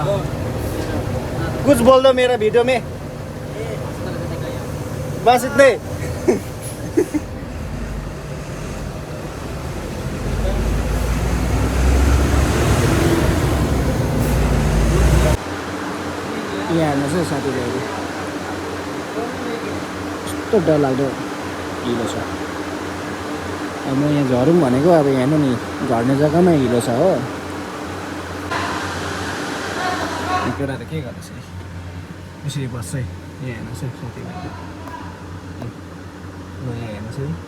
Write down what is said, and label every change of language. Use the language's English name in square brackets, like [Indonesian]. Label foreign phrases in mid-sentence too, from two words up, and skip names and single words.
[Hindi] कुछ बोल दो मेरा वीडियो में, बस इतने। [Nepali] यहाँ हेर्नुहोस् है साथीभाइहरू कस्तो डरलाग्दो हिलो छ अब म यहाँ झरौँ भनेको अब हेर्नु नि झर्ने जग्गामा हिलो छ हो केटाहरू के गर्दैछ यसरी बस्छ है यहाँ हेर्नुहोस् है साथीभाइहरू ल यहाँ हेर्नुहोस् है